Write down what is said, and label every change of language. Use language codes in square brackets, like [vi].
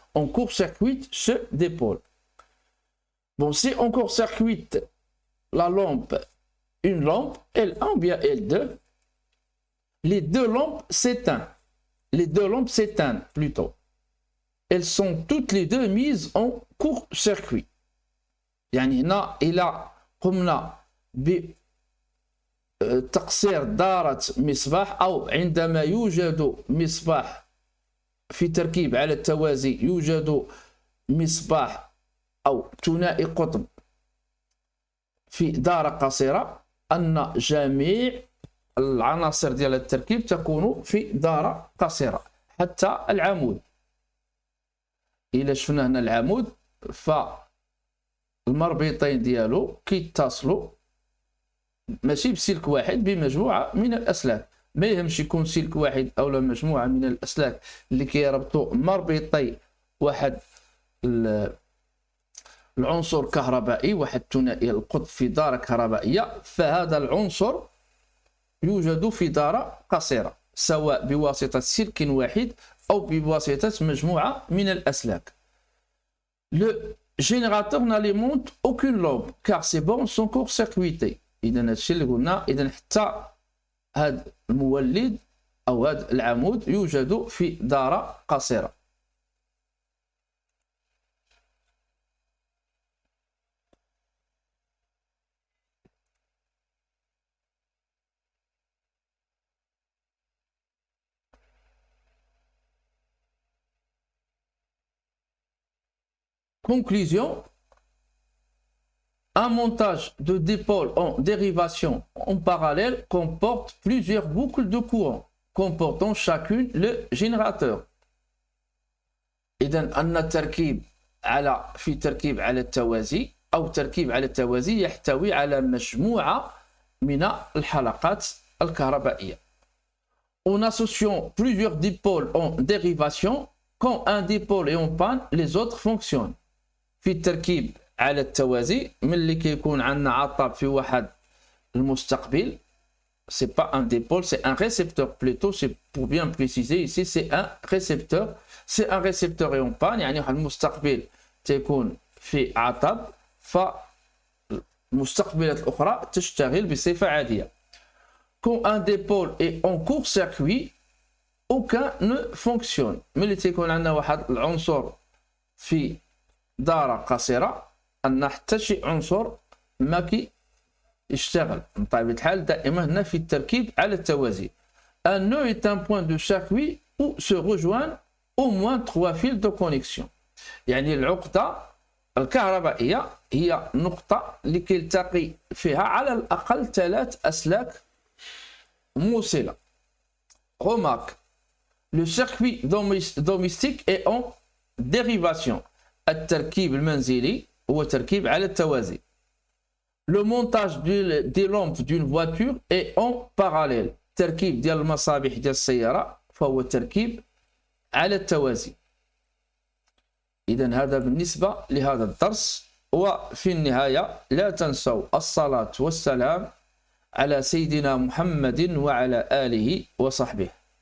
[fr] On court-circuite ce dipôle. Bon, si on court-circuite la lampe, une lampe, L1 ou bien L2, les deux lampes s'éteignent. Les deux lampes s'éteignent plutôt. Elles sont toutes les deux mises en court-circuit. [ar] يعني هنا إلى قمنا بتقصير دارة مصباح أو عندما يوجد مصباح في تركيب على التوازي، يوجد مصباح أو ثنائي قطب في دارة قصيرة، أن جميع العناصر ديال التركيب تكون في دارة قصيرة حتى العمود. إلا شفنا هنا العمود فالمربطين ديالو كيتصلوا ماشي بسلك واحد، بمجموعة من الأسلاك. ما يهمش يكون سلك واحد أو مجموعة من الأسلاك اللي كيربطوا مربطي واحد العنصر كهربائي، واحد ثنائي القطب في دارة كهربائية، فهذا العنصر يوجد في دارة قصيرة سواء بواسطة سلك واحد أو بواسطة مجموعة من الأسلاك. [fr] Le générateur n'alimente aucune lampe car ses bornes sont court-circuitées. [ar] إذا هادشي اللي قلنا، إذا حتى هذا المولد أو هذا العمود يوجد في دارة قصيرة. [fr] Conclusion, un montage de dipôles en dérivation en parallèle comporte plusieurs boucles de courant comportant chacune le générateur. [ar] إذن أن التركيب في تركيب على التوازي أو تركيب على التوازي يحتوي على مجموعة من الحلقات الكهربائية. [fr] En associant plusieurs dipôles en dérivation, quand un dipôle est en panne, les autres fonctionnent. [ar] في التركيب على التوازي ملي كيكون عندنا عطب في واحد المستقبل، [fr] c'est pas un dipôle, c'est un récepteur plutôt, c'est pour bien préciser ici, c'est un récepteur. C'est un récepteur et en panne، [ar] يعني واحد المستقبل تيكون في عطب فالمستقبلات الأخرى تشتغل بصفة عادية. [fr] Quand un dipôle est en court-circuit, aucun ne fonctionne. [ar] ملي تيكون عندنا واحد العنصر في دارة قصيرة، أن حتى شي عنصر ما كي يشتغل بطبيعة الحال. دائما هنا في التركيب على التوازي. [fr] Un nœud est un point de circuit où se rejoignent au moins 3 fils de connexion. [ar] يعني العقدة الكهربائية هي نقطة اللي كيلتقي فيها على الأقل 3 أسلاك موصلة. [fr] Remarque, le circuit domestique est en dérivation. [ar] التركيب المنزلي هو تركيب على التوازي. [fr] Le montage des lampes d'une voiture est en parallèle. [ar] التركيب ديال المصابيح ديال السيارة فهو تركيب على التوازي. إذا هذا بالنسبة لهذا الدرس. وفي النهاية لا تنسوا الصلاة والسلام على سيدنا محمد وعلى آله وصحبه.